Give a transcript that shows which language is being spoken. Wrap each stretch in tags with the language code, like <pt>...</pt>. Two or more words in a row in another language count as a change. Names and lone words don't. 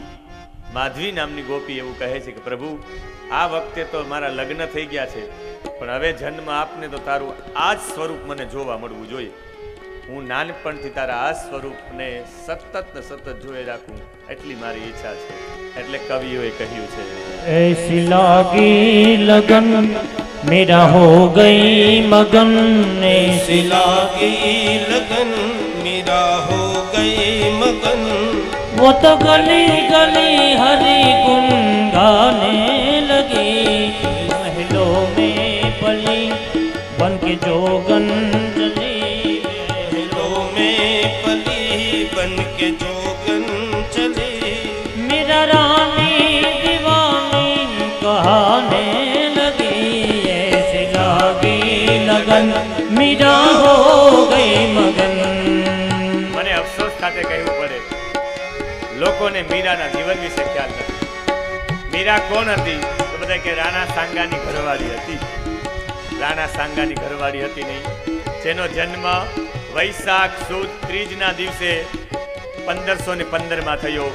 <gu>માધવી નામની ગોપી એવું કહે છે કે પ્રભુ આ વખતે તો મારા લગ્ન થઈ ગયા છે, પણ હવે જન્મ આપને તો તારું આ જ સ્વરૂપ મને જોવા મળવું જોઈએ. હું નાનપણથી તારા આ સ્વરૂપને સતત ને સતત જોઈ રાખું, એટલી મારી ઈચ્છા છે. એટલે કવિઓએ કહ્યું છે,</gu> <hi>ऐसी लागी लगन मेरा हो गई मगन, ऐसी लागी लगन मेरा हो गई मगन. वो तो गली गली हरि गुण गाने लगी, महलों में पली बन के जोगन चली, महलों में पली बन के जोगन चली. मेरा रानी दीवानी कहाने लगी, ऐसे लागी लगन मेरा हो गई मगन.</hi> <gu>મને અફસોસ સાથે કહેવું પડે, લોકોને મીરાના જીવન વિશે ખ્યાલ નથી. મીરા કોણ હતી? તો બધા કે રાણા સાંગાની ઘરવાળી હતી. રાણા સાંગાની ઘરવાળી હતી નહીં, જેનો જન્મ વૈશાખ સુદ ત્રીજના દિવસે 1515 થયો.</gu>